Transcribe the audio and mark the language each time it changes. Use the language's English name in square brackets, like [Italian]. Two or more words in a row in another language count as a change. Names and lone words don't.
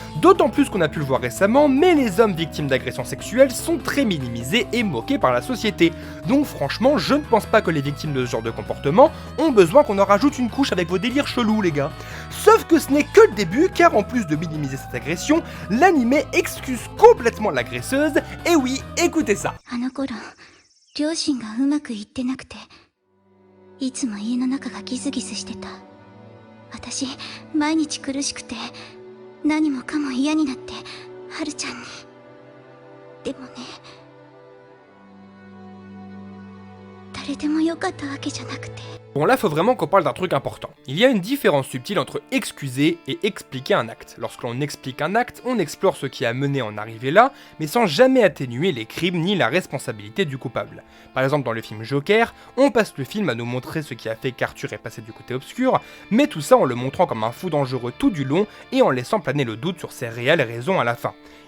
[French] D'autant plus qu'on a pu le voir récemment, mais les hommes victimes d'agressions sexuelles sont très minimisés et moqués par la société. Donc franchement, je ne pense pas que les victimes de ce genre de comportement ont besoin qu'on en rajoute une couche avec vos délires chelous les gars. Sauf que ce n'est que le début, car en plus de minimiser cette agression, l'anime excuse complètement l'agresseuse, et oui, écoutez ça. [Japanese] 両親がうまくいってなくて、いつも家の中がギスギスしてた。私、毎日苦しくて、何もかも嫌になって、はるちゃんに。でもね、誰でもよかったわけじゃなくて。 [French] Bon là faut vraiment qu'on parle d'un truc important. Il y a une différence subtile entre excuser et expliquer un acte. Lorsque l'on explique un acte, on explore ce qui a mené à en arriver là, mais sans jamais atténuer les crimes ni la responsabilité du coupable. Par exemple dans le film Joker, on passe le film à nous montrer ce qui a fait qu'Arthur est passé du côté obscur, mais tout ça en le montrant comme un fou dangereux tout du long et en laissant planer le doute sur ses réelles raisons à la fin.